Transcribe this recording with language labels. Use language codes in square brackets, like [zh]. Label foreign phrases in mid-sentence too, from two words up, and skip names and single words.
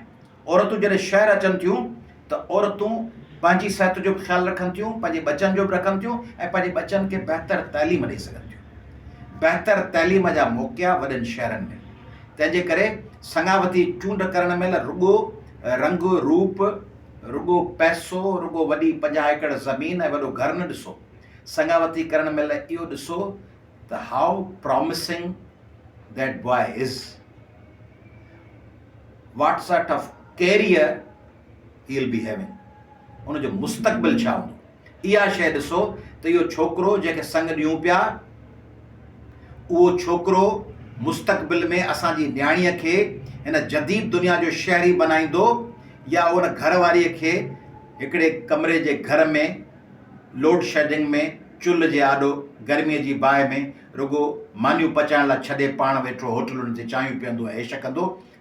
[sd] औरतूं जॾहिं शहर अचनि थियूं त औरतूं पंहिंजी सिहत जो बि ख़्यालु रखनि थियूं, पंहिंजे बचनि जो बि रखनि थियूं ऐं पंहिंजे बचनि खे बहितर तइलीम ॾेई सघनि थियूं। बहितर तइलीम जा मौक़िया वॾनि शहरनि में। तंहिंजे करे संगावती चूंड करण महिल रुॻो रंग रूप, रुॻो पैसो, रुॻो वॾी 50 एकड़ ज़मीन ऐं वॾो घर न ॾिसो। संगावती करण महिल इहो ॾिसो त [en] how promising that boy is, what sort of career he will be having, [sd] उनजो मुस्तक़बिल छा हूंदो। इहा शइ ॾिसो त इहो छोकिरो जंहिंखे संग ॾियूं पिया, उहो छोकिरो मुस्तक़बिल में असांजी न्याणीअ खे हिन जदीद दुनिया जो शहरी बनाईंदो या उन घरवारीअ खे हिकिड़े कमरे जे घर में लोड शेडिंग में चुल्ह जे आॾो गर्मीअ जी बाहि में रुॻो मानियूं पचाइण लाइ छॾे पाण वेठो होटलुनि ते चांहियूं पीअंदो ऐं ऐश कंदो।